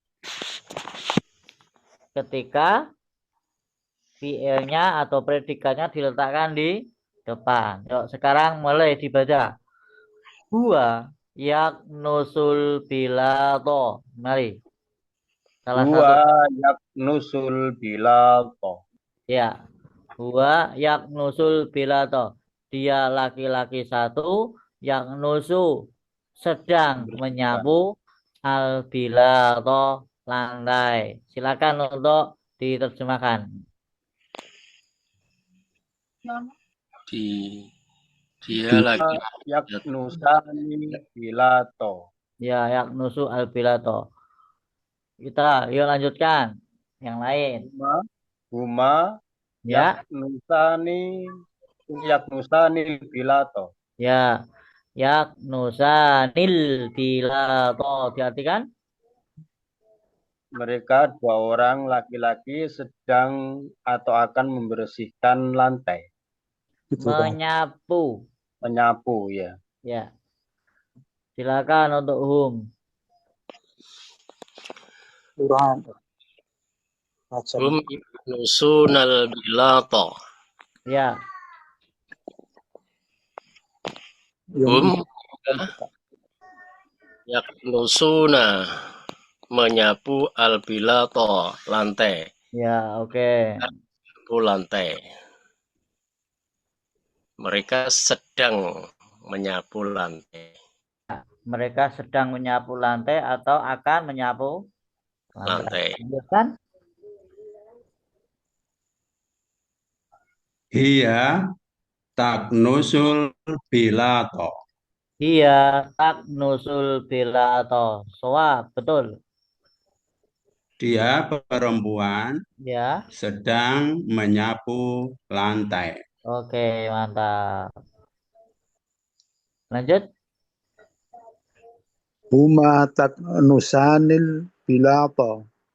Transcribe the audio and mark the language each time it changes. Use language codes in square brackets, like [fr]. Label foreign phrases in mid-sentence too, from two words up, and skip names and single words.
[id] Ketika fiilnya atau predikatnya diletakkan di depan. Yuk, sekarang mulai dibaca. [ar] Huwa yaknusul bilato. Mari. [id] Salah satu. [ar] Huwa yaknusul bilato. Ya. Huwa yaknusul bilato. [id] Dia laki-laki satu yaknusu sedang menyapu [ar] al bilato [id] lantai. Silakan untuk diterjemahkan. Dia lagi [ar] Yaknusani bilato. Ya, yaknusu al bilato. [id] Kita yuk lanjutkan yang lain. [ar] Huma [id] Ya, [ar] yaknusani bilato. ya. Yaknusanil bilato. [id] Diartikan? Mereka dua orang laki-laki sedang atau akan membersihkan lantai. Menyapu. Menyapu ya. Ya. Silakan untuk hum. [ar] hum yaknusunal bilato. [id] Ya. [ar] Hum yaknusuna menyapu al bilato lantai. [id] Ya, oke. Menyapu lantai. Mereka sedang menyapu lantai. Mereka sedang menyapu lantai atau akan menyapu lantai. Lanjutkan. [ar] Hiya taknusul bilato. Iya, taknusul bilato. [id] Soal, betul. Dia perempuan Ya. sedang menyapu lantai. Oke, mantap. Lanjut. [ar] Huma taknusanil bilato.